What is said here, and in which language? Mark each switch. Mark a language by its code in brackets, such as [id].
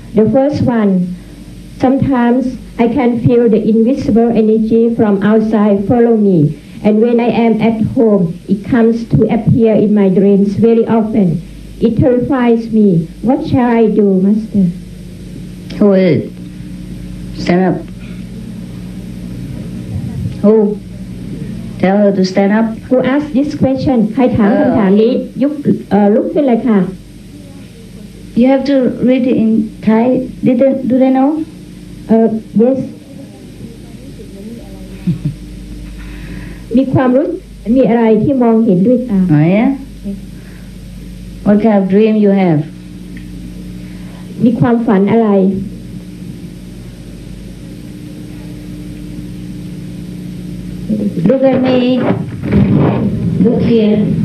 [en] The first one, sometimes I can feel the invisible energy from outside follow me, and when I am at home, it comes to appear in my dreams very often. It terrifies me. What shall I do, Master? Who is it? Stand up. Who? Tell her to stand up. Who asked this question? [th] ใครถามคำถามนี้ลุกขึ้นเลยค่ะ [en] You have to read it in Thai. Do they know? Yes. [th] มีความรู้มีอะไรที่มองเห็นด้วยตา [en] Oh yeah? What kind of dream you have? [th] มีความฝันอะไร [en] Look at me. Look here.